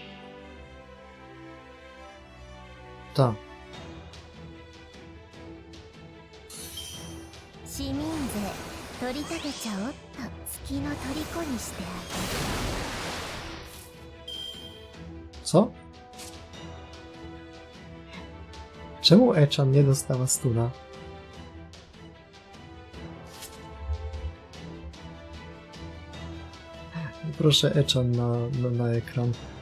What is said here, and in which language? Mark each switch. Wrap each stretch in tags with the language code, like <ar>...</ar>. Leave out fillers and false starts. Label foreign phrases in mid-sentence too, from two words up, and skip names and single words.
<pl>Tak.</pl> <ja>市民税取り立てちゃおっと月の虜にしてあげる。</ja> <pl>Co? Czemu Echan nie dostała stuna? Proszę Echan na ekran.</pl>